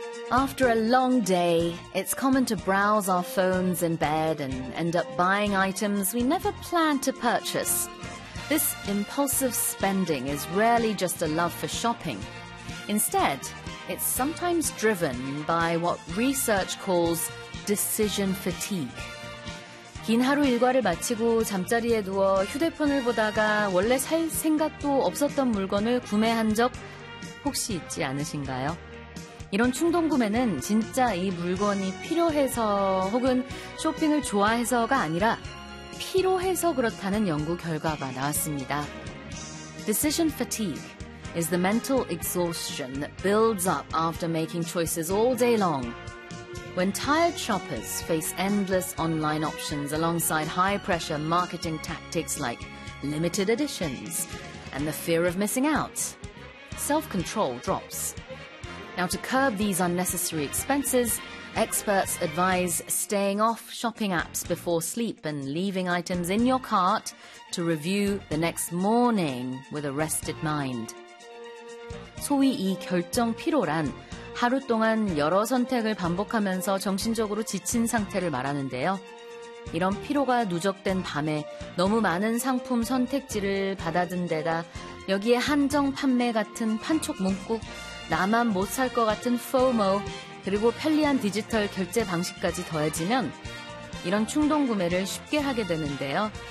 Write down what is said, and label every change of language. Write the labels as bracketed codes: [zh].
[en] After a long day, it's common to browse our phones in bed and end up buying items we never planned to purchase. This impulsive spending is rarely just a love for shopping. Instead, it's sometimes driven by what research calls decision fatigue. [ko] 긴 하루 일과를 마치고 잠자리에 누워 휴대폰을 보다가 원래 살 생각도 없었던 물건을 구매한 적 혹시 있지 않으신가요? 이런 충동 구매는 진짜 이 물건이 필요해서 혹은 쇼핑을 좋아해서가 아니라 피로해서 그렇다는 연구 결과가 나왔습니다. [en] Decision fatigue is the mental exhaustion that builds up after making choices all day long. When tired shoppers face endless online options alongside high-pressure marketing tactics like limited editions and the fear of missing out, self-control drops. Now, to curb these unnecessary expenses, experts advise staying off shopping apps before sleep and leaving items in your cart to review the next morning with a rested mind. [ko] 소위 이 결정 피로란 하루 동안 여러 선택을 반복하면서 정신적으로 지친 상태를 말하는데요. 이런 피로가 누적된 밤에 너무 많은 상품 선택지를 받아든 데다 여기에 한정 판매 같은 판촉 문구, 나만 못 살 것 같은 FOMO, 그리고 편리한 디지털 결제 방식까지 더해지면 이런 충동 구매를 쉽게 하게 되는데요.